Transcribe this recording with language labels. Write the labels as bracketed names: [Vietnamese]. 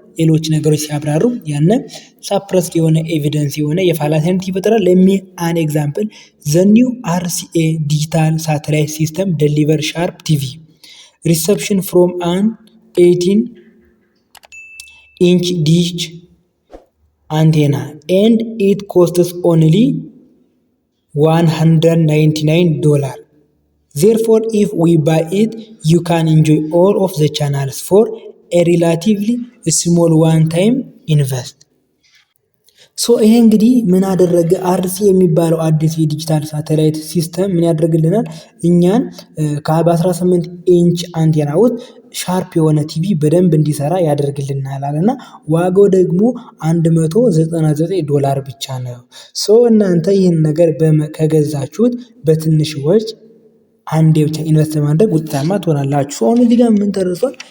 [Amharic] ሌሎች ነገሮች ሲያብራሩ ያነ ሳፕረስድ የሆነ ኤቪደንስ የሆነ የፋላሲ አይነት ይፈጥራል። [English] ለሚ አን ኤግዛምፕል ዘ ኒው አርሲኤ ዲጂታል ሳተላይት ሲስተም ደሊቨር ሻርፕ ቲቪ reception from an 18-inch dish antenna and it costs only $199. Therefore, if we buy it, you can enjoy all of the channels for a relatively small one-time invest. [Amharic] ይሄ እንግዲህ ምን አደረገ? አርሲ የሚባለው አዲስ የዲጂታል ሳተላይት ሲስተም ምን ያደርግልናል? እኛን በ18 ኢንች አንቴና ውስጥ ሻርፕ የሆነ ቲቪ በደንብ እንዲሰራ ያደርግልናል አለና ዋጋው ደግሞ $199 ብቻ ነው። እናንተ ይህን ነገር ከገዛችሁት በትንሽ ወጪ አንዴ ብቻ ኢንቨስት ማድረግ ውጤታማ ትሆናላችሁ። አሁን እዚህ ጋር ምን ተረስቷል?